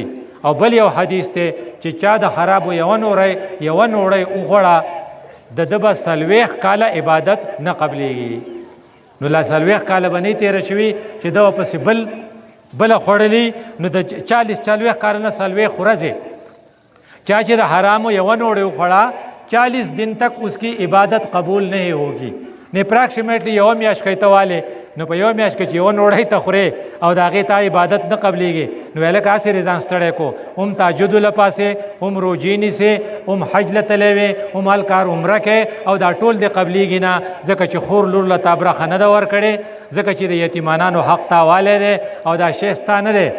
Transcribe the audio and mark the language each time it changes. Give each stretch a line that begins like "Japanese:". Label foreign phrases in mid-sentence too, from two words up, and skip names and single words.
Pashto: او بل یو حدیث دی چې چا د خرابو یوه نوړی وخوړه د ده به 40 کاله عبادت نه قبلیږي. نو لا 40 کاله به نه تېره شوي چې ده به پسې بله خوړلي، نو د 40 کاله نه 40 ورځې چا چې د حرامو یوه نوړی وخوړه
Urdu: 40 دن تک اس کی عبادت قبول نہیں ہوگی.
Pashto: نه اپراکسیمیټلی یوه میاشت کوي ته والې، نو په یوه میاشت کې چې یوه نوړی ته خورې او د هغې تا عبادت نه قبلیږي، نو هلکه هسې رضان ستړی کو، هم تهجد لپاسې، هم روجې نیسې، هم حج له تلی وې، هم هل کار عمره کوې، او دا ټول دې قبلیږي نه، ځکه چې خور لور له تا برخه نه ده ورکړې، ځکه چې د یتیمانانو حق تا والی دی او دا شی ستا نه دی.